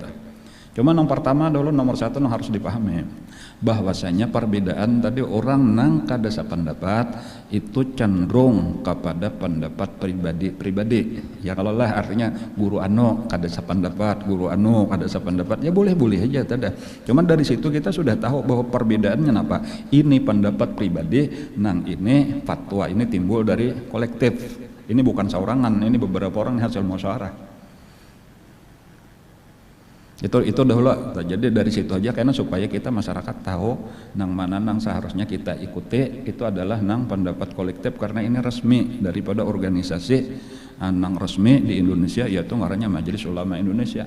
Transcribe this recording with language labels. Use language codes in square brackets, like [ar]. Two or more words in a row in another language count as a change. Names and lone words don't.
[bjn] Cuma nang pertama dulu nomor satu nang harus dipahami bahwasanya perbedaan tadi orang nang kada sependapat itu cenderung kepada pendapat pribadi. Ya kalau lah artinya guru anu kada sependapat, ya boleh aja tada. Cuman dari situ kita sudah tahu bahwa perbedaannya apa. Ini pendapat pribadi, nang ini fatwa ini timbul dari kolektif. Ini bukan saurangan, ini beberapa orang hasil musyawarah. Itu dahulu. Jadi dari situ aja karena supaya kita masyarakat tahu nang mana nang seharusnya kita ikuti itu adalah nang pendapat kolektif, karena ini resmi daripada organisasi nang resmi di Indonesia, yaitu ngarannya Majelis Ulama Indonesia.